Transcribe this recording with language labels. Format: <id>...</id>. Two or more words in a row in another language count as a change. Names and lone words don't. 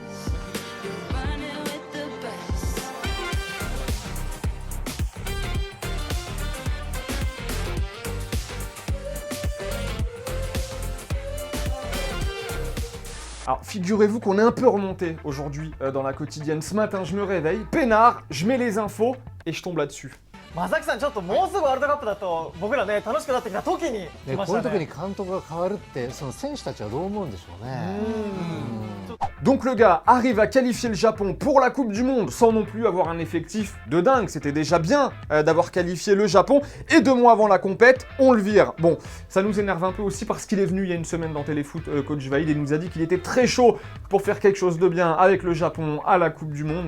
<fr>Alors, figurez-vous qu'on est un peu remonté aujourd'hui dans la quotidienne. Ce matin, je me réveille, peinard, je mets les infos et je tombe là-dessus.</fr> <ja>正木さん、ちょっともうすぐワールドカップだと僕らね楽しくなってきた時に来ましたね。こういう時に監督が変わるってその選手たちはどう思うんでしょうね。</ja> <fr>Donc le gars arrive à qualifier le Japon pour la Coupe du Monde sans non plus avoir un effectif de dingue. C'était déjà bien d'avoir qualifié le Japon. Et 2 mois avant la compète, on le vire. Bon, ça nous énerve un peu aussi parce qu'il est venu il y a une semaine dans Téléfoot, coach Vaïd, et nous a dit qu'il était très chaud pour faire quelque chose de bien avec le Japon à la Coupe du Monde.</fr>